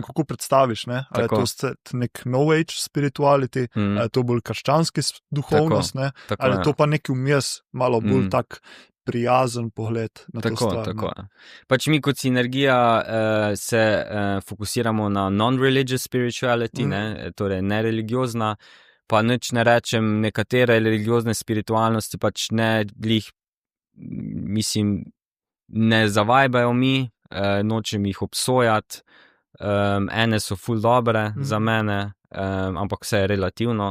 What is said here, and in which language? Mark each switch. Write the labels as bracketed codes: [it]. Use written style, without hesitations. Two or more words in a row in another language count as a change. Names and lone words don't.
[sl] kako predstaviš, ne, ali je Tako. to nek [en] no age spirituality, [sl] ali je to bolj krščanski duhovnost, ne, Tako, ali ja. je to pa neki vmes, malo bolj tak prijazen pogled na to Tako, stvar. tako. Pač mi kot sinergija se fokusiramo na [en] non-religious spirituality, [sl] ne, torej nereligiozna, pa nič ne rečem, nekatere religiozne spiritualnosti pač ne glih, mislim, ne zavajbajo mi, nočem jih obsojati, ene so ful dobre za mene, ampak vse je relativno.